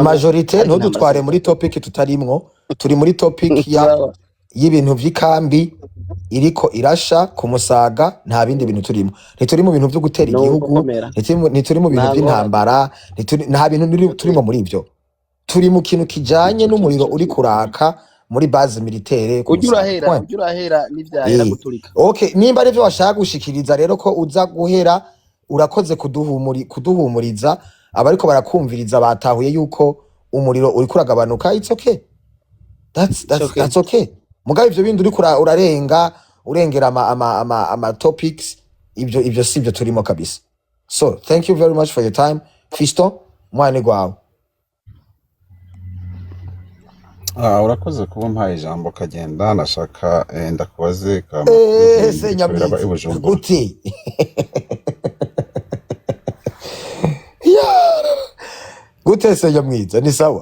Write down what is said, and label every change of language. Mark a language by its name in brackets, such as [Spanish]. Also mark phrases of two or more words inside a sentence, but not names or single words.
[Rundi] Majorité ntudutware muri topic tutarimwo, turi muri topic y'ibintu vy'ikambi iriko irasha ku Musaga, nta bindi bintu turimo, ntituri mu bintu vyo gutera igihugu, ntituri mu bintu vy'intambara, nta bintu turimo muri ivyo, turi mu kintu kijanye n'umuriro uri kuraka muri [French] base militaire [Rundi] ku Musaga. Ujurahera n'ivyahera guturika. Okay, nimba arivyo washaka gushikiriza rero ko uza guhera, urakoze kuduhumuriza abariko barakumviriza batahuye yuko umuriro uri kuragabanuka. [English] It's okay, that's okay. [Rundi] Mugabe ivyo bindi uri urengera ama topics, ivyo sivyo turimo kabisa. [English] So thank you very much for your time. [Rundi] Fisto mwane gwawe. Urakoze kuba mpaye ijambo kagenda, nashaka ndakubaze senyamwiza gute gute senyamwiza ni sawa?